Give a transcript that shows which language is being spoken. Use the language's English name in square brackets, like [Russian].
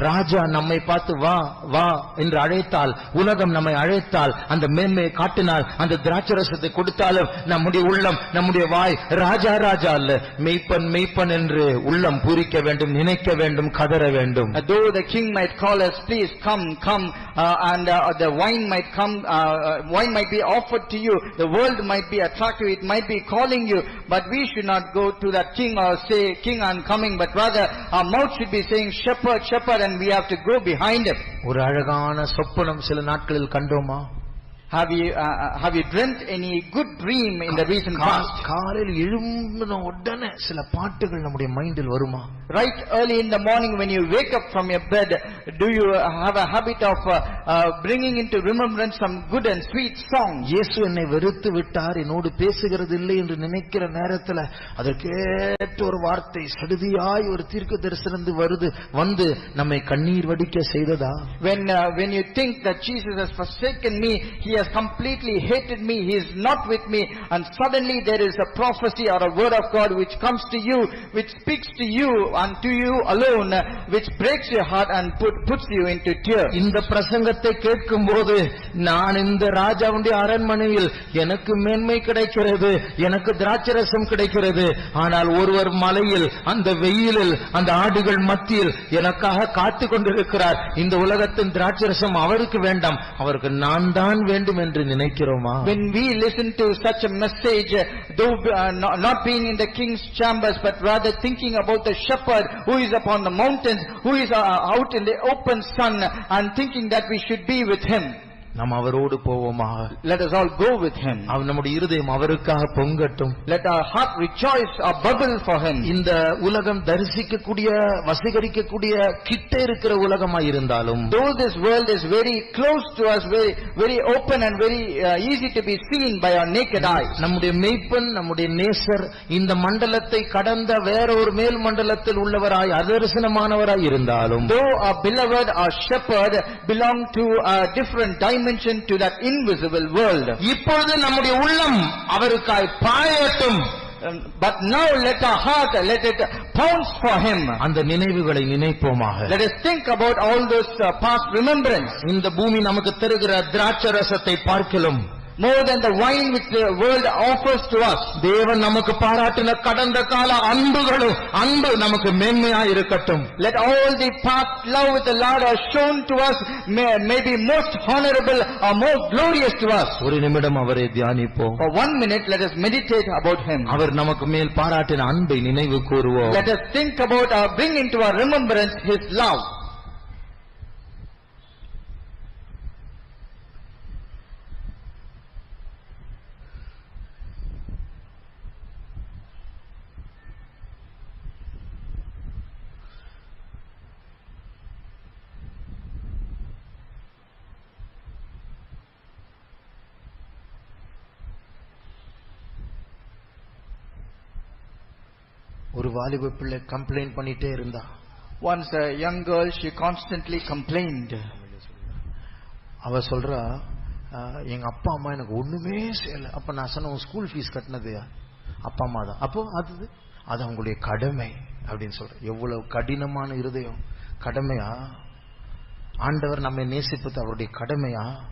[Tamil] ராஜா நம்மை பார்த்து வா வா என்று அழைத்தால், உலகம் நம்மை அழைத்தால், அந்த மேன்மையை காட்டினால், அந்த திராட்சரசத்தை கொடுத்தாலும் நம்முடைய உள்ளம், நம்முடைய வாய் ராஜா ராஜா அல்ல, மெய்ப்பன் மெய்ப்பன் என்று உள்ளம் பூரிக்க வேண்டும், நினைக்க வேண்டும், கதற வேண்டும். [English] Though the king might call us, please come, come, and the wine might come, wine might be offered to you, the world might be attractive, it might be calling you, but we should not go to that king or say, king, I'm coming, but rather our mouth should be saying, shepherd, shepherd, and we have to go behind him. [Tamil] ஒரு அழகான சொப்பனம் சில நாட்களில் கண்டோமா? [English] Have you dreamt any good dream in the recent past? [Tamil] காலையில் எழும்பின உடனே சில பாட்டுகள் நம்முடைய மைண்டில் வருமா? [English] Right early in the morning when you wake up from your bed, do you have a habit of bringing into remembrance some good and sweet songs? [Tamil] இயேசு என்னை வெறுத்து விட்டார், என்னோடு பேசுகிறது இல்லை என்று நினைக்கிற நேரத்தில் அதற்கேற்ற ஒரு வார்த்தை சடுதியாய் ஒரு தீர்க்க தரிசனம் வந்து நம்மை கண்ணீர் வடிக்க செய்ததா? [English] When you think that Jesus has forsaken me, he has completely hated me, he is not with me, and suddenly there is a prophecy or a word of God which comes to you, which speaks to you and to you alone, which breaks your heart and puts you into tears. [Tamil] இந்த பிரசங்கத்தை கேட்கும்போது நான் இந்த ராஜாவுடைய அரண்மனையில் எனக்கு மேன்மை கிடைக்கிறது, எனக்கு திராட்சரசம் கிடைக்கிறது, ஆனால் ஒருவர் மலையில் அந்த வெயிலில் அந்த ஆடுகள் மத்தியில் எனக்காக காத்து கொண்டிருக்கிறார். இந்த உலகத்தின் திராட்சரசம் அவருக்கு வேண்டாம், அவருக்கு நான் தான் வேண்டும் என்று நினைக்கிறோமா? [English] When we listen to such a message, though not being in the king's chambers, but rather thinking about the shepherd who is upon the mountains, who is out in the open sun, and thinking that we should be with him. [Tamil] நாம் அவரோடு போவோமாக. [English] Let us all go with him. [Tamil] நம்முடைய இருதயம் அவருக்காக பொங்கட்டும். [English] Let our heart rejoice or bubble for him. [Tamil] இந்த உலகம் தரிசிக்கக்கூடிய வசீகரிக்கக்கூடிய கிட்ட இருக்கிற உலகமாய் இருந்தாலும், [English] though this world is very close to us, very very open and very easy to be seen by our naked eyes, [Tamil] நம்முடைய மேய்ப்பன் நம்முடைய நேசர் இந்த மண்டலத்தை கடந்த வேற ஒரு மேல் மண்டலத்தில் உள்ளவராய் அதர்சனமானவராய் இருந்தாலும், [English] though our beloved, our shepherd belong to a different dimension to that invisible world, [Tamil] இப்பொழுது நம்முடைய உள்ளம் அவருக்காய் பாயட்டும். [English] but now let our heart, let it pounce for him. [Tamil] அந்த நினைவுகளை நினைப்போமாக. [English] Let us think about all those past remembrance. [Tamil] இந்த பூமி நமக்கு தருகிற திராட்சரசத்தை பார்க்கலாம், [English] more than the wine which the world offers to us. [Tamil] தேவன் நமக்கு பாராட்டின கடந்த கால அன்பு நமக்கு மேன்மையாய் இருக்கட்டும். [English] Let all the past love with the Lord has shown to us may be most honorable or most glorious to us. [Tamil] ஒரு நிமிடம் அவரை தியானிப்போம். [English] For 1 minute let us meditate about him. [Tamil] அவர் நமக்கு மேல் பாராட்டின அன்பை நினைவு கூறுவோம். [English] Let us think about bring into our remembrance his love. [Tamil] ஒரு வாலிப பிள்ளை கம்ப்ளைண்ட் பண்ணிட்டே இருந்தா. [English] Once a young girl, she constantly complained. [Tamil] அவ சொல்றா, எங்க அப்பா அம்மா எனக்கு ஒண்ணுமே செய்யல. அப்ப நான் சொன்ன ஸ்கூல் ஃபீஸ் கட்டினது அப்பா அம்மா தான். அப்போ அது அவங்களுடைய கடமை அப்படின்னு சொல்ற. எவ்வளவு கடினமான இருதயம். கடமையா? ஆண்டவர் நம்மை நேசிப்பது அவருடைய கடமையா?